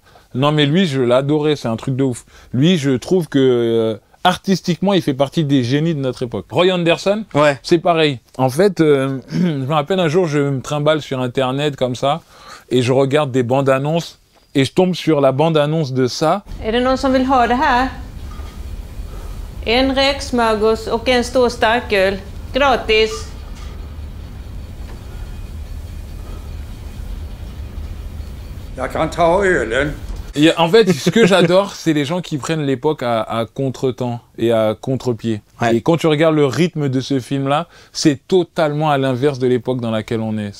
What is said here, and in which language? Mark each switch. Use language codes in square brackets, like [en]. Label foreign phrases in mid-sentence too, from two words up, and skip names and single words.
[fr] Non, mais lui, je l'adorais, c'est un truc de ouf. Lui, je trouve que artistiquement, il fait partie des génies de notre époque. Roy Anderson, c'est pareil. En fait, je me rappelle un jour, je me trimballe sur Internet comme ça, et je regarde des bandes annonces, et je tombe sur la bande annonce de ça. [sv] Är det någon som vill ha det här? En räksmörgås och en stor starköl. Gratis. Jag kan ta ölen. [fr] Et en fait, ce que j'adore, c'est les gens qui prennent l'époque à contre-temps et à contre-pied. Ouais. Et quand tu regardes le rythme de ce film-là, c'est totalement à l'inverse de l'époque dans laquelle on est.